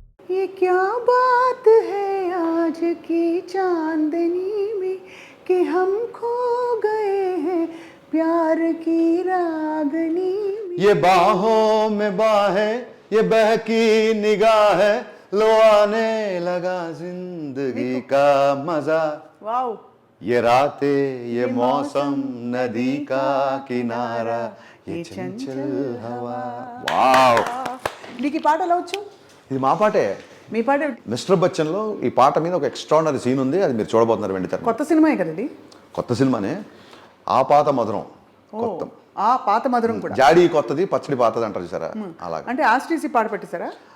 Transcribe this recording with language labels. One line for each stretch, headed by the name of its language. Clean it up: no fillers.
Hindi: ये क्या बात है आज की चांदनी में कि हम खो गए हैं प्यार की रागनी में, ये बाहों में बाहें, ये बहकी निगाहें, लो आने लगा जिंदगी का मजा, वाओ, ये रातें, ये मौसम, नदी का किनारा, ये चंचल हवा. వావ్,
Telugu: నీకు ఈ పాట ఎలా వచ్చు? ఇది మా పాటే. మీ పాట మిస్టర్ బచ్చన్లో ఈ పాట మీద ఒక ఎక్స్ట్రాడినరీ సీన్ ఉంది, అది మీరు చూడబోతున్నారు వెంటనే. కొత్త సినిమాయే కదా ఇది? కొత్త సినిమానే. ఆ పాత మధురం కొత్త, ఆ పాత మధురం కూడా. జాడీ కొత్తది, పచ్చడి పాతది అంటారు చూసారా, అలాగే. అంటే ఆస్ట్రీసీ పాట పెట్టేశారా?